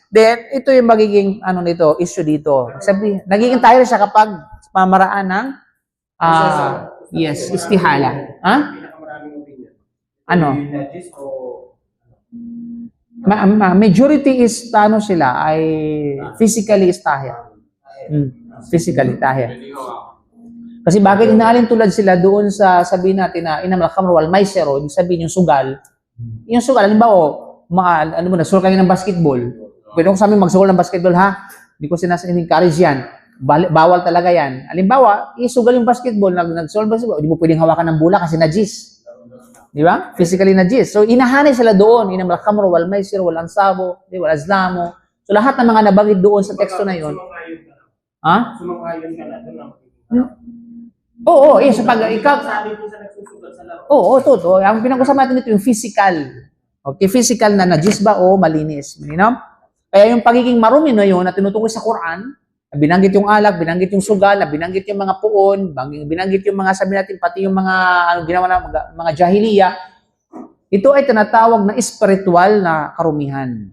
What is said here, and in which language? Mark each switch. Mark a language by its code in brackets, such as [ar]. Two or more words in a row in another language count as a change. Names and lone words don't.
[tl] Then, ito yung magiging, issue dito. Nagiging tahir siya kapag pamaraan ng, istihala. [en] Ha? Majority is, ay physically is tahir. Physically tahir. [tl] Kasi bakit inaalin tulad sila doon sa sabihin natin na [ar] إنما الخمر والميسر, [tl] yung sabihin yung sugal. Yung sugal, halimbawa, nagsugal kayo ng basketball. Pwede ko sa amin magsugal ng basketball, ha? Hindi ko encourage yan. Bawal talaga yan. Halimbawa, isugal yung basketball, nagsugal basketball, hindi mo pwedeng hawakan ng bola kasi najis. Di ba? Physically najis. So, inahanay sila doon. [ar] إنما الخمر والميسر والأنصاب والأزلام. [tl] So, lahat ng mga nabagid doon sa teksto na yun. Ha? Sumang-ayon ka na doon. Oo, sa ikaw. Oo, totoo. Ang pinag-usapan natin dito yung physical. Okay, physical na najis ba o malinis. Kaya yung pagiging marumi na yun na tinutukoy sa Quran, binanggit yung alak, binanggit yung sugal, binanggit yung mga puon, binanggit yung mga sabi natin, pati yung mga ginawa na mga jahiliya, ito ay tinatawag na spiritual na karumihan.